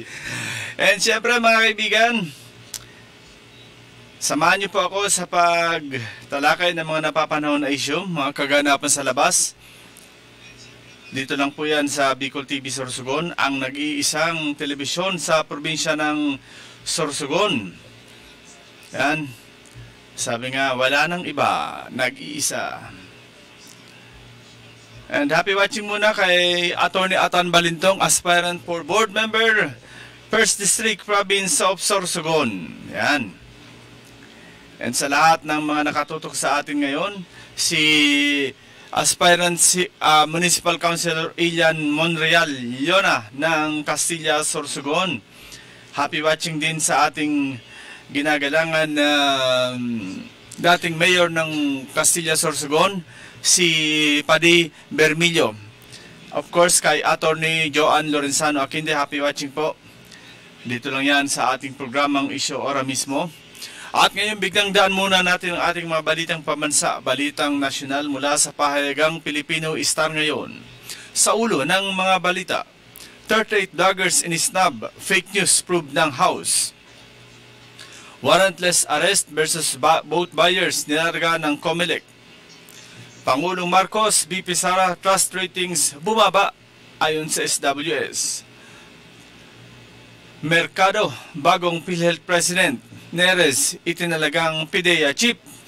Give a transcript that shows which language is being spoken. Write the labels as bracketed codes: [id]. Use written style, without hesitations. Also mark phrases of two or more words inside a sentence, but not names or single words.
[tl] And siyempre mga kaibigan, samahan niyo po ako sa pagtalakay ng mga napapanahon na issue, mga kaganapan sa labas. Dito lang po yan sa Bicol TV Sorsogon, ang nag-iisang telebisyon sa probinsya ng Sorsogon. Yan. Sabi nga, wala nang iba, nag-iisa. And [en] happy watching [tl] muna kay Attorney Atan Balintong, [en] aspirant for board member, 1st District Province of Sorsogon. Yan. [tl] And sa lahat ng mga nakatutok sa atin ngayon, si aspirant Municipal Councilor Ilian Monreal Yona ng Castilla, Sorsogon. [en] Happy watching [tl] din sa ating ginagalangan na dating mayor ng Castilla, Sorsogon, si Paddy Bermillo. [en] Of course, [tl] kay Attorney Joan Lorenzano Aquinde, [en] happy watching po. [tl] Dito lang yan sa ating programang Issue Ora mismo. At ngayon biglang daan muna natin ang ating mga balitang pambansa, balitang nasyonal mula sa pahayagang Pilipino Star ngayon. Sa ulo ng mga balita, 38 vloggers in-snub, [en] fake news proved [tl] ng House. [en] Warrantless arrest versus boat buyers [tl] nilarga ng COMELEC. Pangulong Marcos, BP Sara, [en] trust ratings [tl] bumaba ayon sa SWS. Mercado, bagong PhilHealth President, Neres, itinalagang PIDEA Chief.